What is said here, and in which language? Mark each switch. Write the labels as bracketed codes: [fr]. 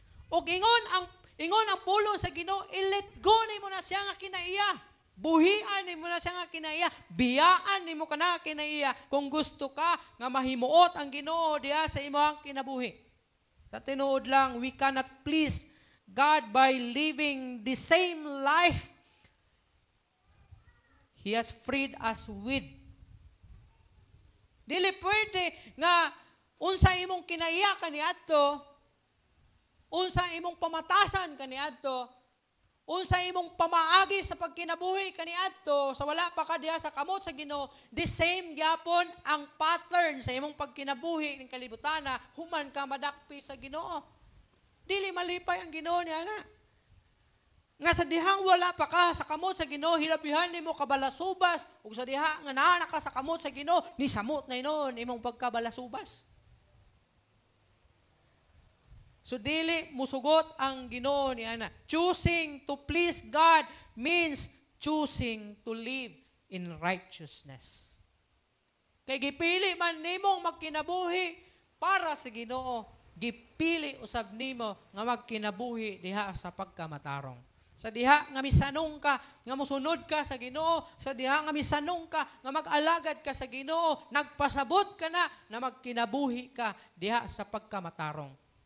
[ceb] Og ingon ang pulong sa Ginoo, i-let go nimo na siya nga kinaiya. Buhian nimo na siya nga kinaiya. Biyaan nimo kana kinaiya kung gusto ka nga mahimuot ang Ginoo diha sa imong kinabuhi. Sa tinuod lang, [en] we cannot please God by living the same life He has freed us with. [ceb] Dili pwede nga unsa imong kinaiya kaniadto, unsa imong pamatasan kaniadto, unsa imong pamaagi sa pagkinabuhi kaniadto, sa wala pa ka diha sa kamot sa Ginoo, the same gyapon ang pattern sa imong pagkinabuhi ning kalibutana, human ka madakpi sa Ginoo. Dili malipay ang Ginoo niya na. Nga sa dihang wala pa ka sa kamot sa Ginoo, hilabihan nimo kabalasubas, ug sa diha nga naa ka sa kamot sa Ginoo, ni samot na inon imong pagkabalasubas. So dili musugot ang Ginoo ni ana. [en] Choosing to please God means choosing to live in righteousness. [ceb] Kay gipili man nimong magkinabuhi para sa Ginoo, gipili usab nimo nga magkinabuhi diha sa pagkamatarong. Sa diha nga misanong ka, nga musunod ka sa Ginoo, sa diha nga misanong ka, nga mag-alagad ka sa Ginoo, nagpasabot ka na magkinabuhi ka diha sa pagkamatarong.